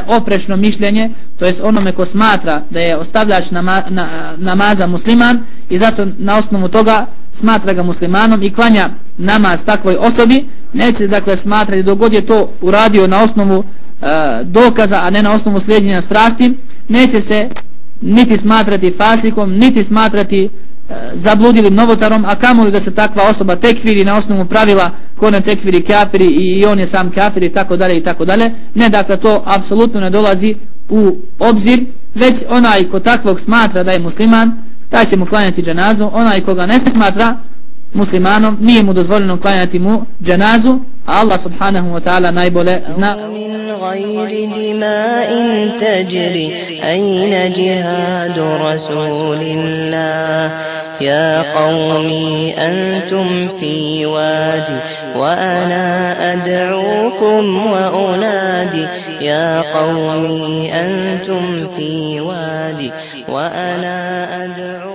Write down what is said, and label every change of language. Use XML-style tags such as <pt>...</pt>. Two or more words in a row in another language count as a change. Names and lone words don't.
<bs>oprečno mišljenje, to jest onome ko smatra da je ostavljač namaza musliman i zato na osnovu toga smatra ga muslimanom i klanja namaz takvoj osobi, neće se dakle smatrati dok god je to uradio na osnovu dokaza, a ne na osnovu slijedjenja strasti, neće se niti smatrati fasikom, niti smatrati zabludilim novotarom, a kamoli da se takva osoba tekfiri na osnovu pravila ko ne tekfiri kafiri i on je sam kafir i tako dalje i tako dalje. Ne, dakle to apsolutno ne dolazi u obzir, već onaj ko takvog smatra da je musliman, taj će mu klanjati dženazu, onaj koga ne smatra muslimanom, nije mu dozvoljeno klanjati mu dženazu, a Allah</bs> <ar>سبحانه وتعالى</ar> <bs>najbolje zna.</bs> <ar>من غير دماء تجري أين جهاد رسول الله يا قومي أنتم في وادي وأنا أدعوكم وأنادي يا قومي أنتم في وادي وأنا أدعوكم</ar>